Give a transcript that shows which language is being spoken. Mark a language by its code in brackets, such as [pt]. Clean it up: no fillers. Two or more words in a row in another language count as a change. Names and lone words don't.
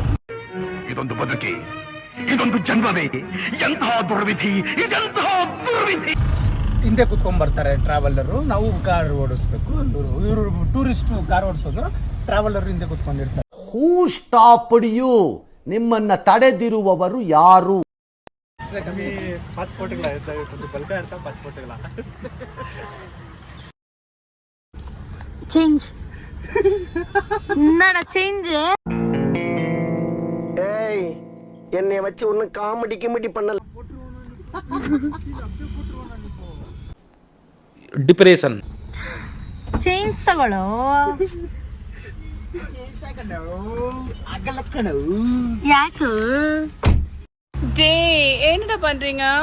[kn] ಇದೊಂದು ಬದುಕಿ, ಇದೊಂದು ಜನ್ಮವೇ, ಎಂತಹ ದುರ್ವಿಧಿ, ಇದೆಂತಹ ದುರ್ವಿಧಿ. ಹಿಂದೆ ಕುತ್ಕೊಂಡ್ ಬರ್ತಾರೆ ಟ್ರಾವೆಲರು, ನಾವು ಕಾರ್ ಓಡಿಸ್ಬೇಕು. ಇವರು ಟೂರಿಸ್ಟ್ ಕಾರ್ ಓಡಿಸೋದು, ಟ್ರಾವೆಲರ್ ಹಿಂದೆ ಕುತ್ಕೊಂಡಿರ್ತಾರೆ. [en] Who stopped you? [kn] ನಿಮ್ಮನ್ನ ತಡೆದಿರುವವರು ಯಾರು? [ta] சேஞ்ச் என்னடா சேஞ்ச்? ஏய், என்னை வச்சு ஒன்னும் காமெடி கிமெடி பண்ணல. [kn] ಡಿಪ್ರೆಷನ್. ಚೇಂಜ್ ತಗೊಳ್ಳೋ. ಯಾಕೆ [ta] டே என்னடா பண்றீங்க?